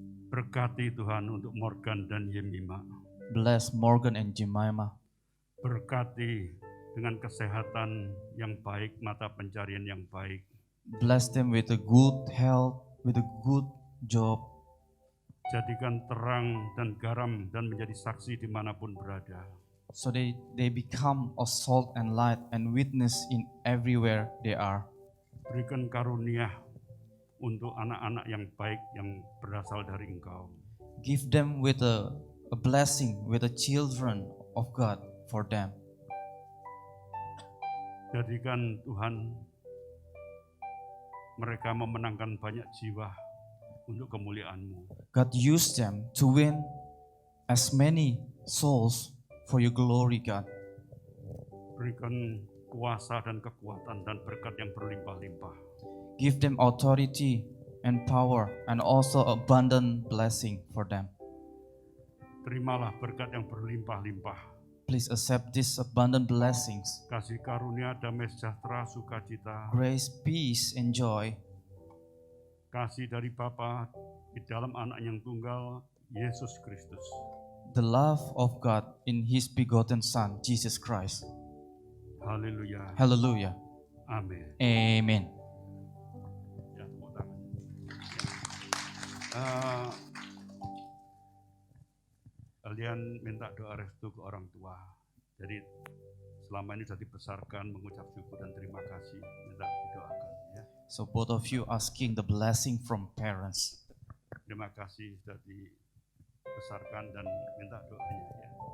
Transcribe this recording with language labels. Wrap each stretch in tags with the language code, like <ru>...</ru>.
<id>Berkati Tuhan untuk Morgan dan Yemima.</id> <en>Bless Morgan and Jemima.</en> <id>Berkati dengan kesehatan yang baik, mata pencarian yang baik.</id> <en>Bless them with a good health, with a good job.</en> <id>Jadikan terang dan garam dan menjadi saksi dimanapun berada.</id> <en>so they become a salt and light and witness in everywhere they are.</en> <id>Berikan karunia untuk anak-anak yang baik yang berasal dari Engkau.</id> <en>Give them with a blessing with the children of God for them.</en> <id>Jadikan Tuhan mereka memenangkan banyak jiwa untuk kemuliaan-Mu.</id> <en>God use them to win as many souls for your glory, God.</en> <id>Berikan kuasa dan kekuatan dan berkat yang berlimpah-limpah.</id> <en>Give them authority and power and also abundant blessing for them.</en> <id>Terimalah berkat yang berlimpah-limpah.</id> <en>Please accept these abundant blessings,</en> <id>Kasih karunia, damai sejahtera, sukacita,</id> <en>grace, peace, and joy.</en> <id>kasih dari Bapa di dalam anak yang tunggal, Yesus Kristus.</id> <en>The love of God in His begotten Son, Jesus Christ.</en> <id>Haleluya.</id> <en>Hallelujah.</en> <id>Amin.</id> <en>Amen.</en> <id>Ya, tepuk tangan. Kalian minta doa restu ke orang tua. Jadi selama ini sudah dibesarkan, mengucap syukur dan terima kasih, minta didoakan ya.</id> <en>So both of you asking the blessing from parents.</en> <id>Terima kasih sudah dibesarkan dan minta doanya ya.</id>